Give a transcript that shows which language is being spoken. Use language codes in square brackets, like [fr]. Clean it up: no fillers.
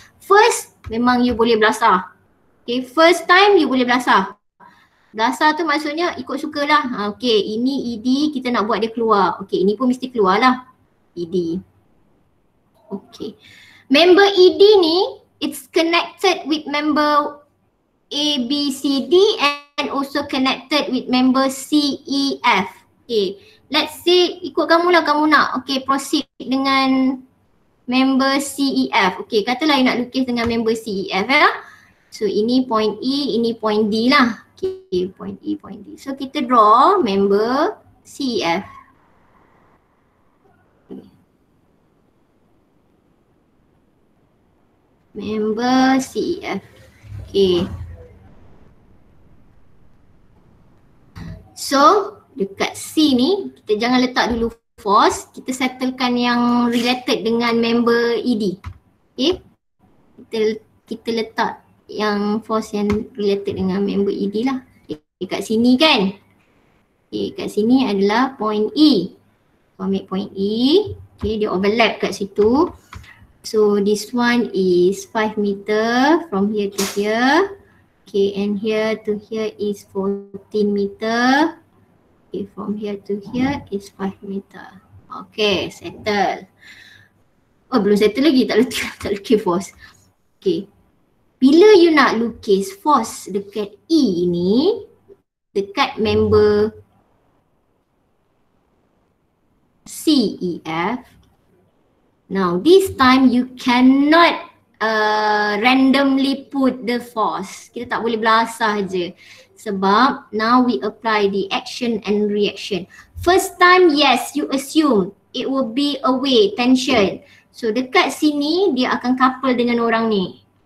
[ms] First memang you boleh belasah. Okay, [en] first time [ms] you boleh belasah. Belasah tu maksudnya ikut sukalah. Okay, ini ED kita nak buat dia keluar. Okay, ini pun mesti keluar lah ED. [en] Okay, member ED ni it's connected with member A, B, C, D and also connected with member C, E, F. [ms] Okay, [en] let's say [ms] ikut kamu lah, kamu nak proceed dengan member C, E, F. Okay, katalah you nak lukis dengan member C, E, F ya. So ini point E, ini point D lah. [en] Okay, point E, point D. So kita draw member C, E, F. Member C, E, F. Okay. [ms] So dekat C ni kita jangan letak dulu force, kita settlekan yang related dengan member ED. Okay, kita letak yang force yang related dengan member ED lah. Okay, kat sini kan. Okay, kat sini adalah point E. So ambil point E, okay, dia overlap kat situ. [en] So this one is 5 meter from here to here. Okay, and here to here is 14 meter. Okay, from here to here is 5 meter. [ms] Okay, settle. Oh, belum settle lagi, tak lukis force. Okay, bila you nak lukis force dekat E ni, dekat member C, E, F. [en] Now this time you cannot randomly put the force. [ms] Kita tak boleh belasah je. Sebab [en] now we apply the action and reaction. First time yes, you assume it will be away, tension. [ms] So dekat sini dia akan couple dengan orang ni.